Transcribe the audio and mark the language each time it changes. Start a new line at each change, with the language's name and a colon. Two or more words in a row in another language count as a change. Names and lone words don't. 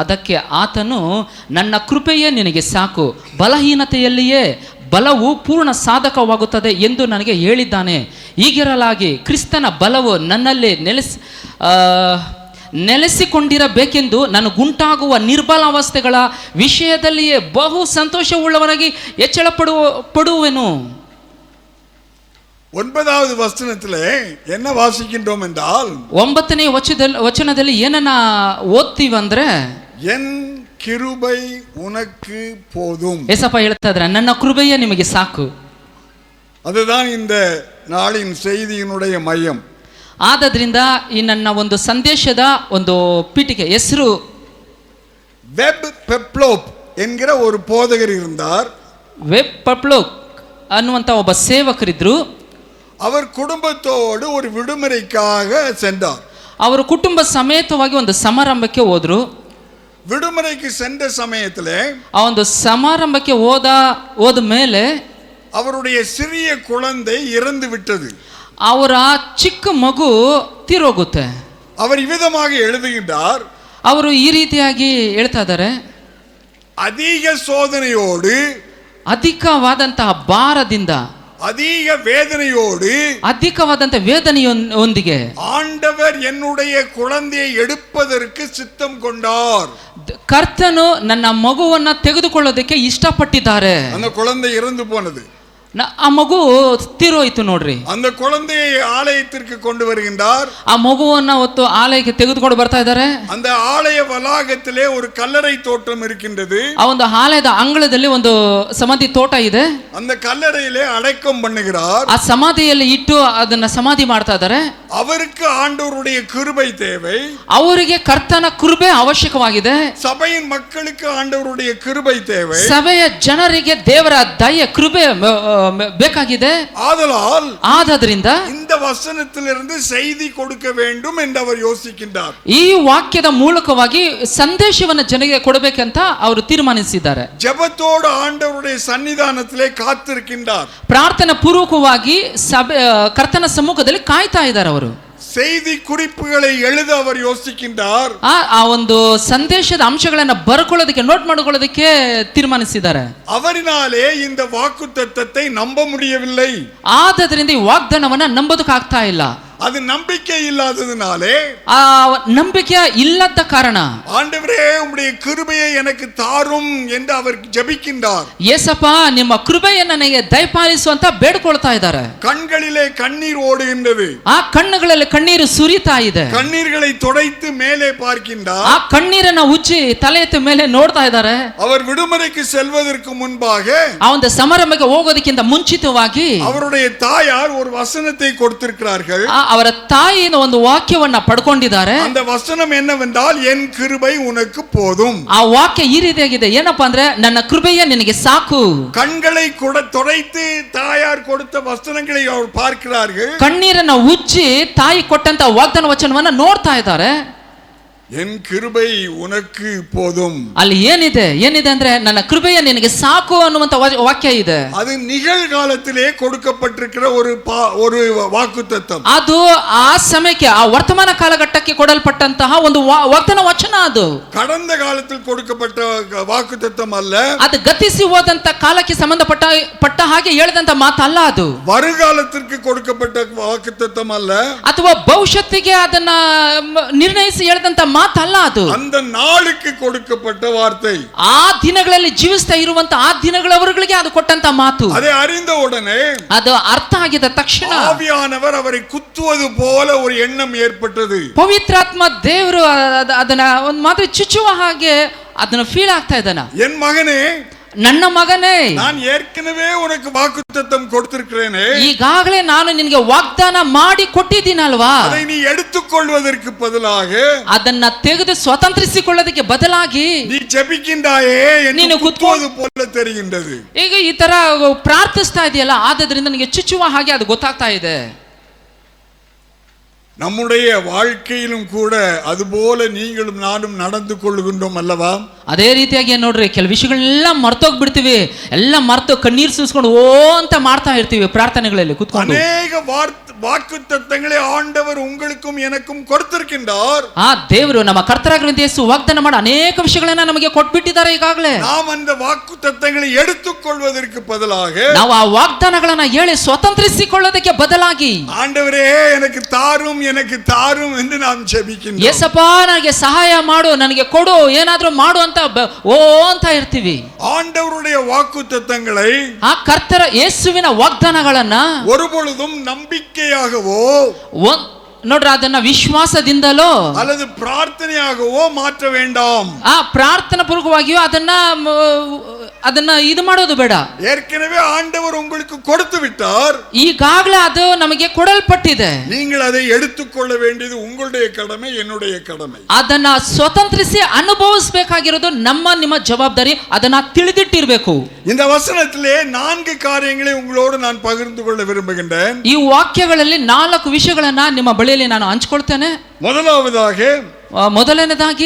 Kannada: ಅದಕ್ಕೆ ಆತನು, ನನ್ನ ಕೃಪೆಯೇ ನಿನಗೆ ಸಾಕು, ಬಲಹೀನತೆಯಲ್ಲಿಯೇ ಬಲವು ಪೂರ್ಣ ಸಾಧಕವಾಗುತ್ತದೆ ಎಂದು ನನಗೆ ಹೇಳಿದ್ದಾನೆ. ಹೀಗಿರಲಾಗಿ ಕ್ರಿಸ್ತನ ಬಲವು ನನ್ನಲ್ಲಿ ನೆಲೆಸಿಕೊಂಡಿರಬೇಕೆಂದು ನನಗುಂಟಾಗುವ ನಿರ್ಬಲಾವಸ್ಥೆಗಳ ವಿಷಯದಲ್ಲಿಯೇ ಬಹು ಸಂತೋಷವುಳ್ಳವನಾಗಿ ಹೆಚ್ಚಳ ಪಡುವೆನು.
Tamil: 9வது வசனத்திலே என்ன வாசிக்கின்றோம் என்றால்,
Kannada: 9ನೇ ವಚನದಲ್ಲಿ ಏನನ್ನ ಓದ್ತೀವಂದ್ರೆ,
Tamil: என் கிருபை உனக்கு போதும்.
Kannada: ಏಸಪ್ಪ ಹೇಳ್ತಾ ಇದ್ದಾರೆ, ನನ್ನ ಕೃಪೆಯೇ ನಿಮಗೆ ಸಾಕು.
Tamil: அதுதான் இந்த நாளின் செய்தியினுடைய மையம்.
Kannada: ಆದ್ದರಿಂದ ಈ ನನ್ನ ಒಂದು ಸಂದೇಶದ ಒಂದು ಪೀಠಿಕೆ ಹೆಸರು
Tamil: வெப் பெப்லோப் என்கிற ஒரு போதகர் இருந்தார்.
Kannada: ವೆಬ್ ಪಪ್ಲೋಕ್ ಅನ್ನುವಂಥ ಒಬ್ಬ ಸೇವಕರಿದ್ರು.
Tamil: அவர் குடும்பத்தோடு ஒரு விடுமுறைக்காக சென்றார்.
Kannada: ಅವರು ಕುಟುಂಬ ಸಮೇತವಾಗಿ ಒಂದು ಸಮಾರಂಭಕ್ಕೆ ಹೋದ್ರು.
Tamil: விடுமுறைக்கு சென்ற சமயத்திலே
Kannada: ಆ ಒಂದು ಸಮಾರಂಭಕ್ಕೆ ಹೋದ ಮೇಲೆ
Tamil: அவருடைய சிறிய குழந்தை இறந்து விட்டது.
Kannada: ಅವರ ಚಿಕ್ಕ ಮಗು ತೀರೋಗುತ್ತೆ.
Tamil: அவர் இவ்விதமாக எழுதுகின்றார்,
Kannada: ಅವರು ಈ ರೀತಿಯಾಗಿ ಹೇಳ್ತಾ ಇದ್ದಾರೆ,
Tamil: அதிக சோதனையோடு,
Kannada: ಅಧಿಕವಾದಂತಹ ಭಾರದಿಂದ,
Tamil: அதிக வேதனையோடு,
Kannada: ಅಧಿಕವಾದಂತಹ ವೇದನೆಯೊಂದಿಗೆ
Tamil: ஆண்டவர் என்னுடைய குழந்தையை எடுப்பதற்கு சித்தம் கொண்டார்.
Kannada: ಕರ್ತನು ನನ್ನ ಮಗುವನ್ನ ತೆಗೆದುಕೊಳ್ಳೋದಕ್ಕೆ ಇಷ್ಟಪಟ್ಟಿದ್ದಾರೆ.
Tamil: அந்த குழந்தை இறந்து போனது.
Kannada: ಆ ಮಗು ತೀರೋಯ್ತು ನೋಡ್ರಿ.
Tamil: அந்த குழந்தையை ஆலயத்திற்கு கொண்டு வருகின்றார்.
Kannada: ಆ ಮಗುವನ್ನ ಹೊತ್ತು ಆಲಯಕ್ಕೆ ತೆಗೆದುಕೊಂಡು ಬರ್ತಾ ಇದ್ದಾರೆ.
Tamil: அந்த ஆலய வளாகத்திலே ஒரு கல்லறை தோட்டம் இருக்கின்றது.
Kannada: ಆ ಒಂದು ಆಲಯದ ಅಂಗಳದಲ್ಲಿ ಒಂದು ಸಮಾಧಿ ತೋಟ ಇದೆ.
Tamil: அந்த கல்லறையிலே அடக்கம் பண்ணுகிறார்.
Kannada: ಆ ಸಮಾಧಿಯಲ್ಲಿ ಇಟ್ಟು ಅದನ್ನ ಸಮಾಧಿ ಮಾಡ್ತಾ ಇದ್ದಾರೆ.
Tamil: அவருக்கு ஆண்டவருடைய கிருபை தேவை.
Kannada: ಅವರಿಗೆ ಕರ್ತನ ಕೃಪೆ ಅವಶ್ಯಕವಾಗಿದೆ.
Tamil: சபையின் மக்களுக்கு ஆண்டவருடைய கிருபை தேவை.
Kannada: ಸಭೆಯ ಜನರಿಗೆ ದೇವರ ದಯೆ ಕೃಪೆ ಬೇಕಾಗಿದೆ.
Tamil: ஆதலால் இந்த வசனத்திலிருந்து செய்தி கொடுக்க வேண்டும் என்று அவர் யோசிக்கின்றார்.
Kannada: ಈ ವಾಕ್ಯದ ಮೂಲಕವಾಗಿ ಸಂದೇಶವನ್ನು ಜನರಿಗೆ ಕೊಡಬೇಕಂತ ಅವರು ತೀರ್ಮಾನಿಸಿದ್ದಾರೆ.
Tamil: ஜெபத்தோடு ஆண்டவருடைய சன்னிதானத்திலே காத்திருக்கின்றார்.
Kannada: ಪ್ರಾರ್ಥನಾ ಪೂರ್ವಕವಾಗಿ ಕರ್ತನ ಸಮ್ಮುಖದಲ್ಲಿ ಕಾಯ್ತಾ ಇದ್ದಾರೆ. ಅವರು
Tamil: செய்தி குறிப்புகளை எழுத அவர் யோசிக்கின்றார்.
Kannada: ಆ ಒಂದು ಸಂದೇಶದ ಅಂಶಗಳನ್ನು ಬರ್ಕೊಳ್ಳೋದಕ್ಕೆ, ನೋಟ್ ಮಾಡಿಕೊಳ್ಳೋದಕ್ಕೆ ತೀರ್ಮಾನಿಸಿದ್ದಾರೆ.
Tamil: ಅವರಿನಾலே இந்த வாக்குத்தத்தத்தை நம்ப முடியவில்லை.
Kannada: ಆದ್ದರಿಂದ ಈ ವಾಗ್ದಾನವನ್ನ ನಂಬೋದಕ್ಕಾಗ್ತಾ ಇಲ್ಲ.
Tamil: அது நம்பிக்கை இல்லாததினாலே,
Kannada: ಆ ನಂಬಿಕೆ ಇಲ್ಲದ ಕಾರಣ,
Tamil: ஆண்டவரே உம்முடைய கிருபையை எனக்கு தாரும் என்று அவர் ஜெபிக்கின்றார்.
Kannada: ಯೇಸಪ್ಪ ನಿಮ್ಮ ಕೃಪೆಯನ್ನು ನನಗೆ ದಯಪಾಲಿಸು ಅಂತ ಬೇಡ್ಕೊಳ್ತಾ ಇದ್ದಾರೆ.
Tamil: கண்களிலே கண்ணீர் ஓடுகின்றது.
Kannada: ಆ ಕಣ್ಣುಗಳಲ್ಲಿ ಕಣ್ಣೀರು ಸುರಿತಾ ಇದೆ.
Tamil: கண்ணீர்களை துடைத்து மேலே பார்க்கின்றார்.
Kannada: ಆ ಕಣ್ಣೀರನ್ನ ಉಜ್ಜಿ ತಲೆ ಎತ್ತ ಮೇಲೆ ನೋಡ್ತಾ ಇದ್ದಾರೆ.
Tamil: அவர் விடுமுறைக்கு செல்வதற்கு முன்பாக,
Kannada: ಆ ಒಂದು ಸಮಾರಂಭಕ್ಕೆ ಹೋಗೋದಕ್ಕಿಂತ ಮುಂಚಿತವಾಗಿ
Tamil: அவருடைய தாயார் ஒரு வசனத்தை கொடுத்திருக்கிறார்கள்.
Kannada: ಅವರ ತಾಯಿಯಿಂದ ಒಂದು ವಾಕ್ಯವನ್ನ ಪಡ್ಕೊಂಡಿದ್ದಾರೆ.
Tamil: அந்த வசனம் என்னவென்றால், என் கிருபை உனக்கு போதும்.
Kannada: ಆ ವಾಕ್ಯ ಈ ರೀತಿಯಾಗಿದೆ, ಏನಪ್ಪಾ ಅಂದ್ರೆ, ನನ್ನ ಕೃಪೆಯೇ ನಿನಗೆ ಸಾಕು.
Tamil: கண்களை துடைத்து தாயார் கொடுத்த வசனங்களை அவர் பார்க்கிறார்கள்.
Kannada: ಕಣ್ಣೀರನ್ನ ಉಜ್ಜಿ ತಾಯಿ ಕೊಟ್ಟಂತ ವಾಗ್ದಾನ ವಚನವನ್ನ ನೋಡ್ತಾ ಇದ್ದಾರೆ.
Tamil: என் கிருபை உனக்கு போதும்.
Kannada: ಅಲ್ಲಿ ಏನಿದೆ ಅಂದ್ರೆ, ನನ್ನ ಕೃಪೆಯ ನಿನಗೆ ಸಾಕು ಅನ್ನುವಂತ ವಾಕ್ಯ ಇದೆ.
Tamil: அது நிகழ்காலத்திலே கொடுக்கப்பட்டிருக்கிற ஒரு வாக்குத்தத்தம்.
Kannada: ಅದು ಆ ಸಮಯಕ್ಕೆ, ಆ ವರ್ತಮಾನ ಕಾಲಘಟ್ಟಕ್ಕೆ ಕೊಡಲ್ಪಟ್ಟಂತಹ ಒಂದು ವಾಗ್ದಾನ ವಚನ. ಅದು
Tamil: கடந்த காலத்தில் கொடுக்கப்பட்ட வாக்குத்தத்தம் அல்ல.
Kannada: ಅದು ಗತಿಸಿ ಹೋದಂತ ಕಾಲಕ್ಕೆ ಸಂಬಂಧಪಟ್ಟ ಹಾಗೆ ಹೇಳಿದಂತ ಮಾತಲ್ಲ. ಅದು
Tamil: வருகாலத்திற்கு கொடுக்கப்பட்ட வாக்குத்தத்தம் அல்ல.
Kannada: ಅಥವಾ ಭವಿಷ್ಯತ್ತಿಗೆ ಅದನ್ನ ನಿರ್ಣಯಿಸಿ ಹೇಳಿದಂತ ಮಾತಲ್ಲ. ಅದು
Tamil: அந்த நாளுக்கு கொடுக்கப்பட்ட வார்த்தை.
Kannada: ಆ ದಿನಗಳಲ್ಲಿ ಜೀವಿಸ್ತಾ ಇರುವಂತ ಆ ದಿನಗಳವರೆಗಳಿಗೆ ಅದು ಕೊಟ್ಟಂತ ಮಾತು.
Tamil: அதை அறிந்த உடனே,
Kannada: ಅದು ಅರ್ಥ ಆಗಿದ ತಕ್ಷಣ
Tamil: ஆவியானவர் அவரை குத்துவது போல ஒரு எண்ணம் ஏற்பட்டது.
Kannada: ಪವಿತ್ರಾತ್ಮ ದೇವರು ಅದನ್ನ ಒಂದು ಮಾತು ಚುಚ್ಚುವ ಹಾಗೆ ಅದನ್ನ ಫೀಲ್ ಆಗ್ತಾ ಇದ್ದಾನ.
Tamil: என் மகனே,
Kannada: ನನ್ನ ಮಗನೇ,
Tamil: நான் ஏற்கனவே உனக்கு வாக்குத்தத்தம் கொடுத்திருக்கிறேனே.
Kannada: ಈಗಾಗಲೇ ನಾನು ನಿನಗೆ ವಾಗ್ದಾನ ಮಾಡಿ ಕೊಟ್ಟಿದ್ದೀನಲ್ವಾ.
Tamil: அதை நீ எடுத்துக்கொள்வதற்கு பதிலாக,
Kannada: ಅದನ್ನ ತೆಗೆದು ಸ್ವತಂತ್ರಿಸಿಕೊಳ್ಳೋದಕ್ಕೆ ಬದಲಾಗಿ
Tamil: நீ ஜெபிக்கின்றாயே
Kannada: ನೀನು
Tamil: குத்துவது போல தெரிகின்றது.
Kannada: ಈಗ ಈ ತರ ಪ್ರಾರ್ಥಿಸ್ತಾ ಇದೆಯಲ್ಲ, ಆದ್ರಿಂದ ನನಗೆ ಚುಚ್ಚುವ ಹಾಗೆ ಅದು ಗೊತ್ತಾಗ್ತಾ ಇದೆ.
Tamil: நம்முடைய வாழ்க்கையிலும் கூட அதுபோல நீங்களும் நானும் நடந்து கொள்கின்றோம் அல்லவா?
Kannada: ಅದೇ ರೀತಿಯಾಗಿ ನೋಡ್ರಿ, ಕೆಲವು ವಿಷಯಗಳೆಲ್ಲ ಮರ್ತೋಗ್ಬಿಡ್ತೀವಿ. ಎಲ್ಲ ಮರ್ತು ಕಣ್ಣೀರು ಸುರಿಸ್ಕೊಂಡು ಓ ಅಂತ ಮಾಡ್ತಾ ಇರ್ತೀವಿ ಪ್ರಾರ್ಥನೆಗಳಲ್ಲಿ ಕೂತ್ಕೊಂಡು.
Tamil: ಅನೇಕ வாக்குத்தத்தங்களை ஆண்டவர் உங்களுக்கும் எனக்கும் கொடுத்திருக்கின்றார்.
Kannada: ಆ ದೇವರು ನಮ್ಮ ಕರ್ತರಾಗಿರುವಂತ ಯೇಸು ವಾಗ್ದಾನ ಮಾಡಿ ಅನೇಕ ವಿಷಯಗಳನ್ನ ನಮಗೆ ಕೊಟ್ಬಿಟ್ಟಿದ್ದಾರೆ ಈಗಾಗಲೇ.
Tamil: நாம் அந்த வாக்குத்தத்தங்களை எடுத்துக்கொள்வதற்கு பதிலாக
Kannada: ನಾವು ಆ ವಾಗ್ದಾನಗಳನ್ನ ಹೇಳಿ ಸ್ವತಂತ್ರಿಸಿಕೊಳ್ಳೋದಕ್ಕೆ ಬದಲಾಗಿ
Tamil: ஆண்டவரே எனக்கு தாரும் எனக்கு தாரும் என்று நாம் ஜெபிக்கின்றோம்.
Kannada: ಯೇಸಪ್ಪ ನನಗೆ ಸಹಾಯ ಮಾಡು, ನನಗೆ ಕೊಡು, ಏನಾದ್ರೂ ಮಾಡು ಅಂತ ಓ ಅಂತ ಇರ್ತೀವಿ.
Tamil: ஆண்டவருடைய வாக்குத்தத்தங்களை
Kannada: ಆ ಕರ್ತರ ಯೇಸುವಿನ ವಾಗ್ದಾನಗಳನ್ನ
Tamil: ஒருபொழுதும் நம்பிக்கையாகவோ
Kannada: ನೋಡ್ರಿ ಅದನ್ನ ವಿಶ್ವಾಸದಿಂದಲೋ
Tamil: அல்லது பிரார்த்தனையாகவோ மாற்ற வேண்டாம்.
Kannada: ಆ ಪ್ರಾರ್ಥನಾ ಪೂರ್ವಕವಾಗಿಯೋ ಅದನ್ನ ಇದು ಮಾಡೋದು ಬೇಡ.
Tamil: ஏற்கனவே ஆண்டவர் உங்களுக்கு கொடுத்து விட்டார்.
Kannada: ಈಗಾಗಲೇ ಅದು ನಮಗೆ ಕೊಡಲ್ಪಟ್ಟಿದೆ.
Tamil: நீங்கள் அதை எடுத்துக்கொள்ள வேண்டியது உங்களுடைய கடமை, என்னுடைய கடமை.
Kannada: ಅದನ್ನ ಸ್ವತಂತ್ರಿಸಿ ಅನುಭವಿಸಬೇಕಾಗಿರೋದು ನಿಮ್ಮ ಜವಾಬ್ದಾರಿ. ಅದನ್ನ ತಿಳಿದಿಟ್ಟಿರಬೇಕು.
Tamil: இந்த வசனத்திலே 4 காரியங்களை உங்களோடு நான் பகிர்ந்து கொள்ள விரும்புகின்றேன்.
Kannada: ಈ ವಾಕ್ಯಗಳಲ್ಲಿ 4 ವಿಷಯಗಳನ್ನ ನಿಮ್ಮ ಬಳಿಯಲ್ಲಿ ನಾನು ಹಂಚಿಕೊಳ್ತೇನೆ. ಮೊದಲನೇದಾಗಿ